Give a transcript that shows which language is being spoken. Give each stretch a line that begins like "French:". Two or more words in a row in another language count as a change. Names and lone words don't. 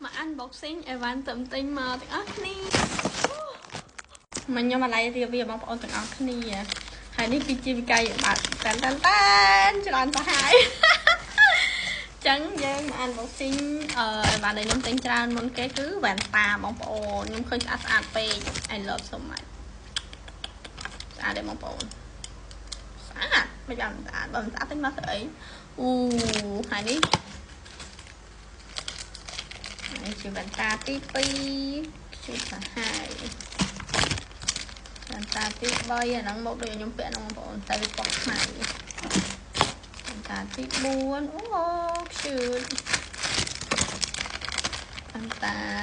Khmer: unboxing អីវ៉ាន់ទៅទិញមកទាំងអស់គ្នាមិនខ្ញុំមកឡាយរៀបវាបងប្អូនទាំងអស់គ្នាហើយនេះគឺជាវិកាយបាត់តានច្រើនសាហាយចឹងយើងមក unboxing អីវ៉ាន់ដែលខ្ញុំទិញច្រើនមុនគេគឺវ៉ែនតាបងប្អូនខ្ញុំឃើញស្អាតពេក
English: I love so much
Khmer: ស្អាតទេបងប្អូនស្អាតមិនយ៉ាងស្អាតបើមិនស្អាតទិញមកស្អីអូហើយនេះ ជាវ៉ែនតាទី2ជាសាហាយវ៉ែនតាទី3អាហ្នឹងមកដូចខ្ញុំពាក់ហ្នឹងបងប្អូនតែវាពណ៌ខ្មៅវ៉ែនតាទី4អូ cute វ៉ែនតា